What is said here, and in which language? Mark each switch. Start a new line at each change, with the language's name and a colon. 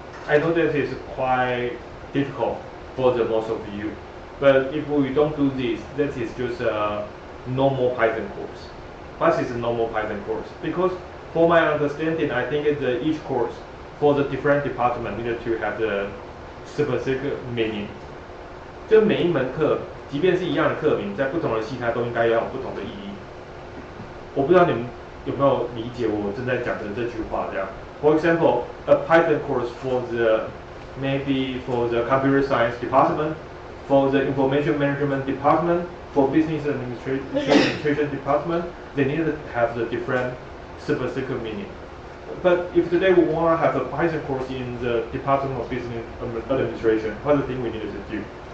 English: I know that is quite difficult for the most of you, but if we don't do this, that is just a normal Python course. What is a normal Python course? Because for my understanding, I think each course for the different department need to have the specific meaning.
Chinese: 就每一门课，即便是一样的课名，在不同的系它都应该要有不同的意义。我不知道你们有没有理解我正在讲的这句话？这样
English: ，For example, a Python course for the computer science department, for the information management department, for business administration department, they need to have the different specific meaning. But if today we want to have a Python course in the Department of Business Administration, what's the thing we need to do?